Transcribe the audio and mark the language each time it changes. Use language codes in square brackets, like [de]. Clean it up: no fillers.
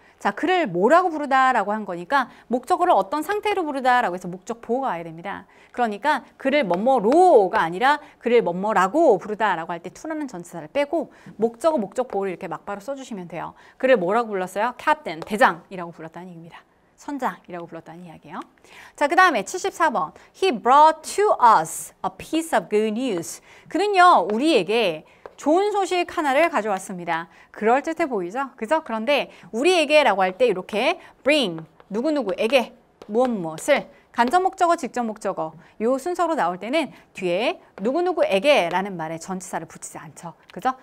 [ko] 자, 그를 뭐라고 부르다라고 한 거니까 목적어를 어떤 상태로 부르다라고 해서 목적 보호가 와야 됩니다. 그러니까 그를 뭐뭐로가 아니라 그를 뭐뭐라고 부르다라고 할 때 to라는 전치사를 빼고 목적어, 목적 보호를 이렇게 막바로 써주시면 돼요. 그를 뭐라고 불렀어요? captain, 대장이라고 불렀다는 얘기입니다. 선장이라고 불렀다는 이야기예요. 자, 그 다음에 74번. [en] He brought to us a piece of good news. [ko] 그는요, 우리에게 좋은 소식 하나를 가져왔습니다. 그럴듯해 보이죠? 그죠? 그런데 우리에게라고 할 때 이렇게 bring, 누구누구에게 무엇을 간접 목적어, 직접 목적어 요 순서로 나올 때는 뒤에 누구누구에게 라는 말에 전치사를 붙이지 않죠. 그죠?